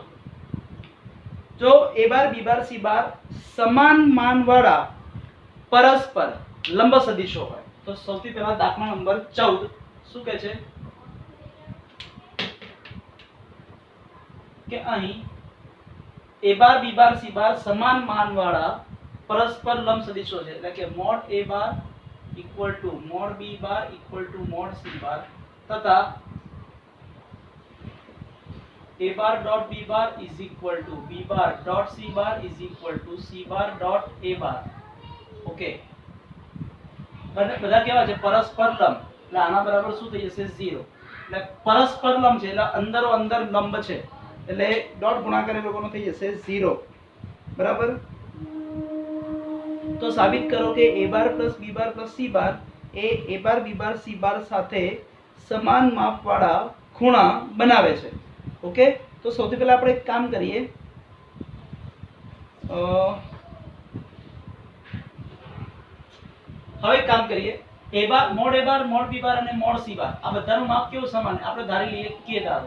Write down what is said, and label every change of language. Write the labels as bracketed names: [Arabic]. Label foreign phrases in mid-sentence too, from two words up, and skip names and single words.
[Gujarati] જો [English] a bar b bar c bar [Gujarati] સમાન માનવાળા પરસ્પર લંબ સદિશો હોય તો સૌથી પહેલા દાખલા નંબર 14 શું કહે છે કે અહીં a બાર b બાર c બાર સમાન માનવાળા પરસ્પર લંબ સદિશો છે એટલે કે [English] mod a bar = mod b bar = mod c bar [Gujarati] તથા [English] a bar dot b bar is equal to b bar dot c bar is equal to c bar dot a bar. [Gujarati] ઓકે બધા કેવા છે પરસ્પર લંબ એટલે આના બરાબર શું થઈ જશે 0 એટલે પરસ્પર લંબ છે એટલે અંદરો અંદર લંબ છે એટલે ડોટ ગુણાકાર એ લોકોનો થઈ જશે 0. બરાબર. તો સાબિત કરો કે [English] a bar + b bar + c bar [Gujarati] એ [English] a bar b bar c bar [Gujarati] સાથે સમાન માપવાળા ખૂણા બનાવે છે. ઓકે તો સૌથી પહેલા આપણે એક કામ કરીએ હવે કામ કરીએ [English] a bar mod b bar [Gujarati] અને [English] mod c bar [Gujarati] આ બધાનું માપ કેવું સમાન આપણે ધારી લઈએ કે ધારો.